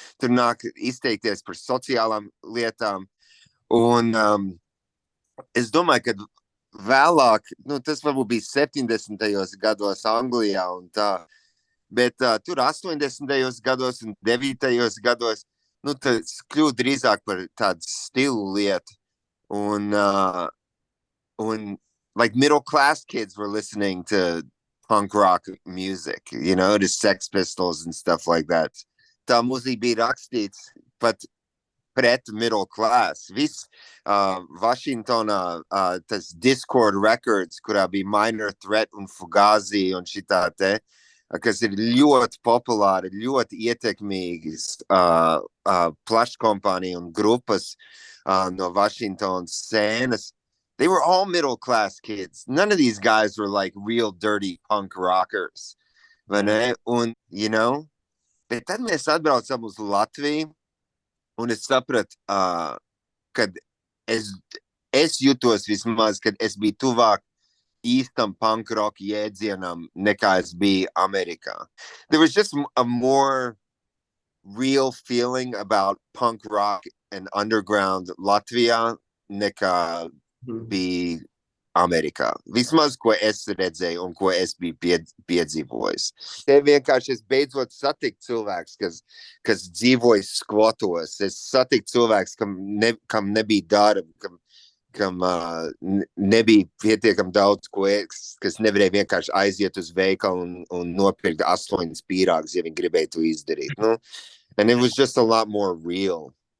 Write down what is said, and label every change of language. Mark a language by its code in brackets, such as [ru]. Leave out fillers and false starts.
[lv] Tur nāk izteikties par sociālām lietām, un es domāju, ka vēlāk, tas varbūt bija 70. gados Anglijā un tā, bet tur 80. gados un 9. gados, tas kļūst drīzāk par tādu stilu lietu. [en] Un like middle class kids were listening to punk rock music, to Sex Pistols and stuff like that. [lv] Tā mūzika bija rakstīts pat pret middle class. Viss Vašingtonā tas Discord Records, kurā bija Minor Threat un Fugazi un šitā te, kas ir ļoti populāri, ļoti ietekmīgas plaškompānija un grupas no Vašingtonas sēnas. [en] They were all middle class kids. None of these guys were like real dirty punk rockers. [lv] Un, bet tad mēs atbraucam uz Latviju, un es sapratu, kad es jutos vismaz, kad es biju tuvāk īstam punk rock jēdzienam nekā es biju Amerikā. [en] There was just a more real feeling about punk rock and underground [lv] Latvijā nekā bija Amerikā. Vismaz, ko es redzēju un ko es biju piedzīvojis. Te vienkārši es beidzot satiku cilvēks, kas dzīvoja skvotos. Es satiku cilvēks, kam nebija darba, kam nebija pietiekami daudz, kas nevarēja vienkārši aiziet uz veikalu un nopirkt 8 pīrāgus, ja viņi gribēja to izdarīt. Nu? [en] And it was just a lot more real.